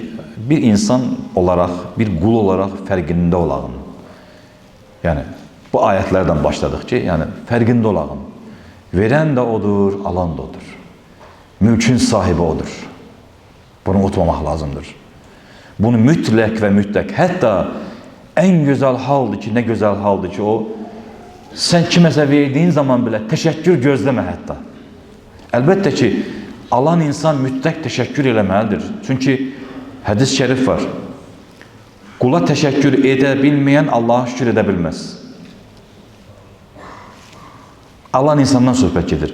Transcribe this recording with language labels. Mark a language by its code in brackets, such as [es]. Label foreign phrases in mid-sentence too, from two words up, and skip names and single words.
[az] Bir insan olarak, bir qul olarak fərqində olağın. Yəni, bu ayətlərdən başladık ki, yəni fərqində olağın. Verən də odur, alan da odur. Mülkün sahibi odur. Bunu unutmamaq lazımdır. Bunu mütləq və mütləq, hətta [tr] en güzel haldır ki, ne güzel haldır ki [az] o, sen kiməsə [tr] verdiğin zaman bile [az] təşəkkür gözləmə hətta. Əlbəttə ki, alan insan mütləq təşəkkür eləməlidir. Çünki hədis şərif var. Qula təşəkkür edə bilməyən Allah'a şükür edə bilməz. Alan insandan söhbət gedir.